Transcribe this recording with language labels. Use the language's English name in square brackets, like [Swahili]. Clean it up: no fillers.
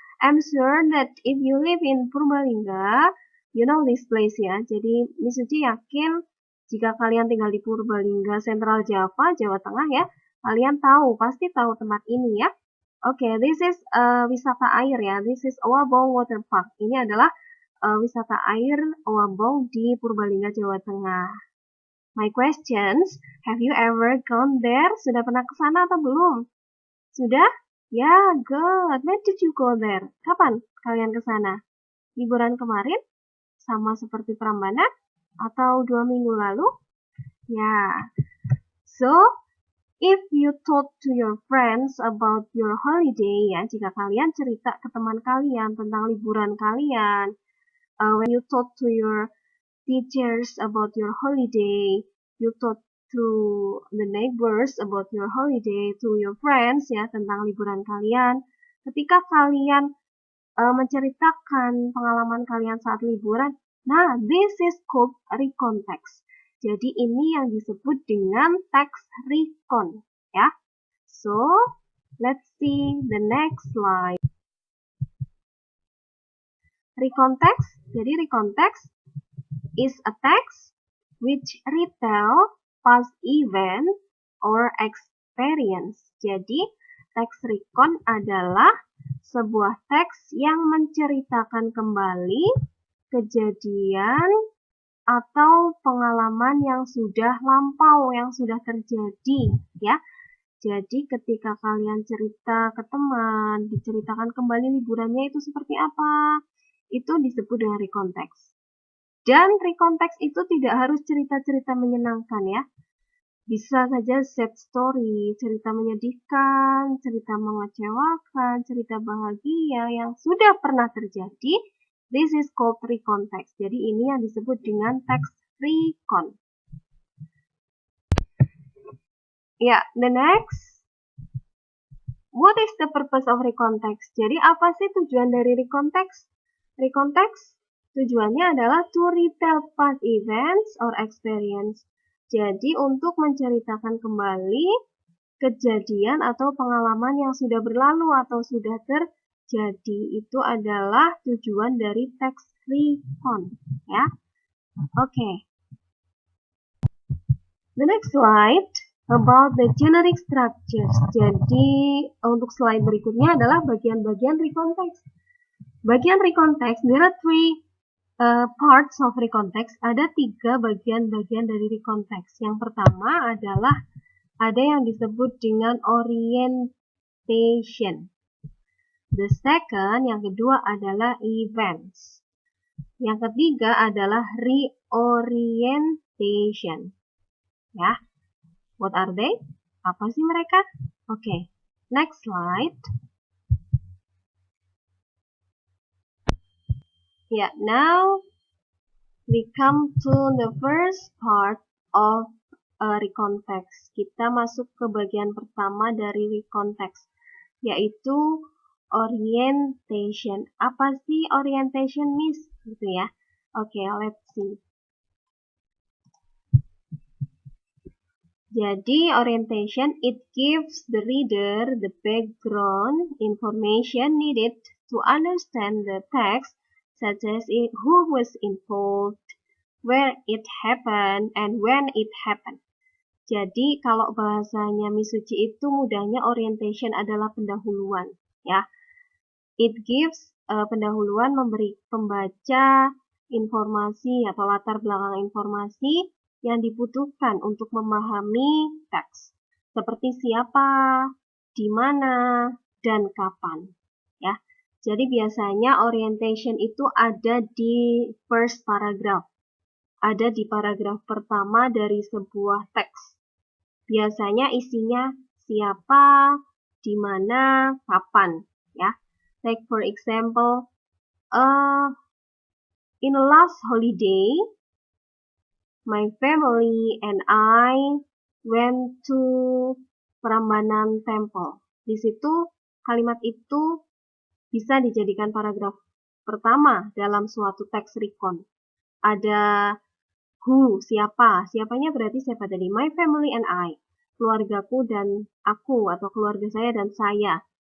[English] I'm sure that if you live in Purbalingga, you know this place ya. [Indonesian] Jadi, Miss Suci yakin jika kalian tinggal di Purbalingga, Central Java, Jawa Tengah ya, kalian pasti tahu tempat ini ya. [English] Oke, this is [Indonesian] wisata air [English] ya. This is Owabong Water Park. [Indonesian] Ini adalah wisata air Owabong di Purbalingga, Jawa Tengah. [English] My questions, have you ever gone there? [Indonesian] Sudah pernah ke sana atau belum? Sudah? Ya, good. [English] When did you go there? [Indonesian] Kapan kalian ke sana? Liburan kemarin? Sama seperti Prambanan? Atau 2 minggu lalu? Ya. [English] So, if you talk to your friends about your holiday, ya, [Indonesian] jika kalian cerita ke teman kalian tentang liburan kalian, [English] when you talk to your teachers about your holiday, you talk to the neighbors about your holiday, to your friends, ya, [Indonesian] tentang liburan kalian. Ketika kalian menceritakan pengalaman kalian saat liburan, nah, [English] this is called recontext. [Indonesian] Jadi ini yang disebut dengan text recon, ya. [English] So, let's see the next slide. Recontext, jadi recontext is a text which retell past event or experience. [Indonesian] Jadi, text recon adalah sebuah teks yang menceritakan kembali kejadian atau pengalaman yang sudah lampau, yang sudah terjadi, ya. Jadi ketika kalian cerita ke teman, diceritakan kembali liburannya itu seperti apa, itu disebut dengan recontext. Dan recontext itu tidak harus cerita-cerita menyenangkan ya. Bisa saja [English] sad story, [Indonesian] cerita menyedihkan, cerita mengecewakan, cerita bahagia yang sudah pernah terjadi. [English] This is called recontext. [Indonesian] Jadi ini yang disebut dengan text recon. [English] Ya, the next. What is the purpose of recontext? [Indonesian] Jadi apa sih tujuan dari recontext? Recontext tujuannya adalah [English] to retell past events or experience. [Indonesian] Jadi untuk menceritakan kembali kejadian atau pengalaman yang sudah berlalu atau sudah terjadi. Itu adalah tujuan dari text recon, ya. Okay. [English] The next slide about the generic structures. [Indonesian] Jadi untuk slide berikutnya adalah bagian-bagian recontext. [English] Bagian recontext, there are three parts of recontext. [Indonesian] Ada 3 bagian-bagian dari recontext. Yang pertama adalah ada yang disebut dengan orientation. [English] The second, [Indonesian] yang kedua adalah events. Yang ketiga adalah reorientation. [English] Ya, what are they? [Indonesian] Apa sih mereka? [English] Okay, next slide. Yeah, now we come to the first part of recontext. [Indonesian] Kita masuk ke bagian pertama dari recontext, yaitu orientation. Apa sih orientation, Miss? Gitu ya. Oke, [English] let's see. Jadi orientation, it gives the reader the background information needed to understand the text, such as who was involved, where it happened, and when it happened. [Indonesian] Jadi kalau bahasanya Misuji itu mudahnya orientation adalah pendahuluan, ya. [English] It gives [Indonesian] pendahuluan memberi pembaca informasi atau latar belakang informasi yang dibutuhkan untuk memahami teks, seperti siapa, di mana, dan kapan. Ya, jadi biasanya orientation itu ada di [English] first paragraph, [Indonesian] ada di paragraf pertama dari sebuah teks. Biasanya isinya siapa, di mana, kapan. [English] Ya, like for example, in the last holiday, my family and I went to Prambanan Temple. [Indonesian] Di situ kalimat itu bisa dijadikan paragraf pertama dalam suatu teks recon. Ada who, siapa. Siapanya berarti siapa tadi? [English] My family and I. [Indonesian] Keluargaku dan aku atau keluarga saya dan saya.